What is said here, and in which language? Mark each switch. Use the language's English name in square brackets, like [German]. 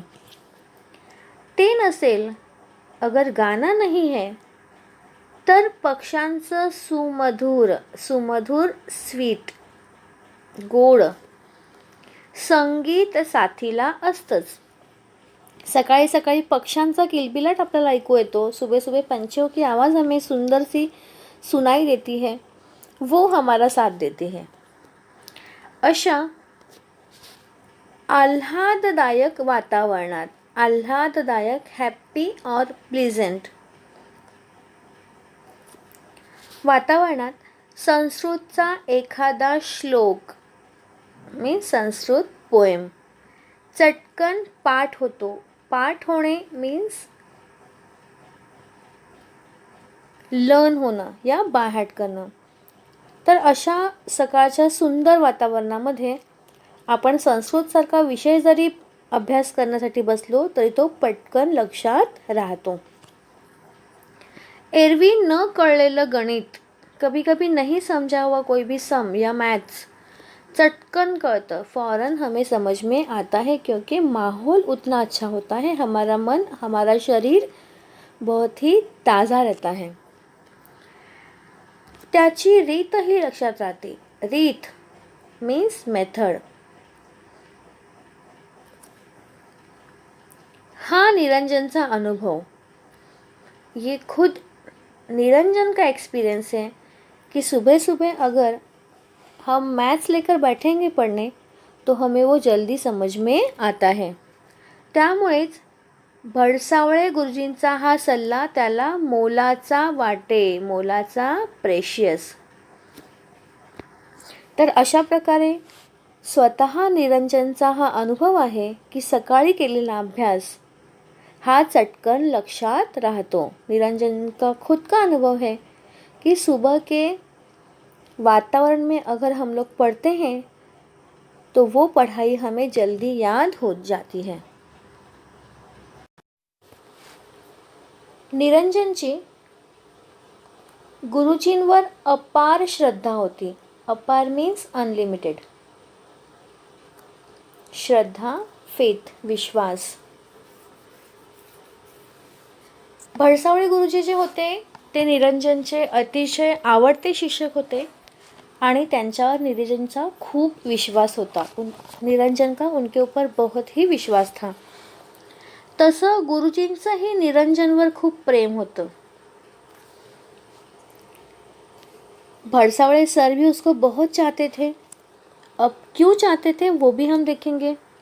[Marathi] ते नसेल, [Hindi] अगर गाना नहीं है [Marathi] तर पक्ष्यांचं सुमधुर सुमधुर स्वीट गोड संगीत साथीला असतंच. सकाळी सकाळी पक्ष्यांचा किलबिलाट आपल्याला ऐकू येतो. [Hindi] सुबह सुबह पंछियों की आवाज़ हमें सुंदर सी सुनाई देती है, वो हमारा साथ देते हैं. [Marathi] अशा आल्हाददायक वातावरणात, आल्हाददायक हॅप्पी और प्लीझंट वातावरणात संस्कृतचा एखादा श्लोक मीन्स संस्कृत पोएम चटकन पाठ होतो. पाठ होणे मीन्स लर्न होणं या बायहार्ट करणं. तर अशा सकाळच्या सुंदर वातावरणामध्ये आपण संस्कृतसारखा विषय जरी अभ्यास करण्यासाठी बसलो तरी तो पटकन लक्षात राहतो. एरवी न कळलेलं गणित, [Hindi] कभी कभी नहीं समझा हुआ कोई भी सम या मैथ्स चटकन करता फ़ौरन हमें समझ में आता है, क्योंकि माहौल उतना अच्छा होता है, हमारा मन हमारा शरीर बहुत ही ताज़ा रहता है. [Marathi] त्याची रीतही लक्षात राहते. रीत मीन्स मेथड. [Hindi] हाँ निरंजन का अनुभव, ये खुद निरंजन का एक्सपीरियंस है कि सुबह सुबह अगर हम मैथ्स लेकर बैठेंगे पढ़ने तो हमें वो जल्दी समझ में आता है. [Marathi] त्यामुळेच भडसावळे गुरुजींचा हा सल्ला त्याला मोलाचा वाटे, मोलाचा प्रेशियस. तर अशा प्रकारे स्वतः निरंजनचा हा अनुभव आहे की सकाळी केलेला अभ्यास हा चटकन लक्षात रहतो. [Hindi] निरंजन का खुद का अनुभव है कि सुबह के वातावरण में अगर हम लोग पढ़ते हैं तो वो पढ़ाई हमें जल्दी याद हो जाती है. [Marathi] निरंजनची गुरुजींवर अपार श्रद्धा होती. अपार मीन्स अनलिमिटेड. श्रद्धा, फेथ, विश्वास. भडसावळे गुरुजी जे होते ते निरंजनचे अतिशय आवडते शिक्षक होते आणि त्यांच्यावर निरंजनचा खूप विश्वास होता. [Hindi] निरंजन का उनके ऊपर बहुत ही विश्वास था. [Marathi] तसं गुरुजींचंही निरंजनवर खूप प्रेम होतं. [Hindi] भडसावळे सर भी उसको बहुत चाहते थे. अब क्यों चाहते थे वो भी हम देखेंगे.